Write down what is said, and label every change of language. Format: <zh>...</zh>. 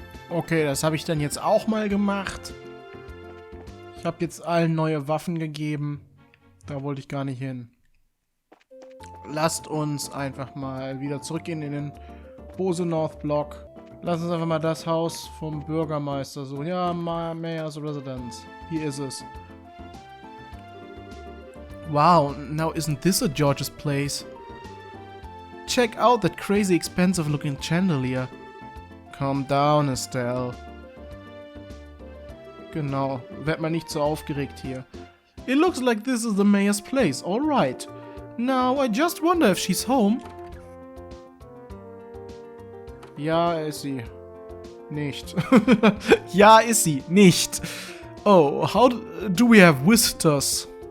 <de>Okay, das habe ich dann jetzt auch mal gemacht. Ich habe jetzt allen neue Waffen gegeben. Da wollte ich gar nicht hin. Lasst uns einfach mal wieder zurückgehen in den Bose North Block. Lass uns einfach mal das Haus vom Bürgermeister suchen. Ja, Mayor's Residence. Hier ist es.</de> <en>Wow, now isn't this a George's place? Check out that crazy expensive looking chandelier. Calm down, Estelle.</en> <de>Genau, werd mal nicht so aufgeregt hier.</de> <en>It looks like this is the mayor's place, alright. Now, I just wonder if she's home.</en> <de>Ja, ist sie. Nicht. Ja, ist sie. Nicht.</de> <en>Oh, how do we have visitors?</en>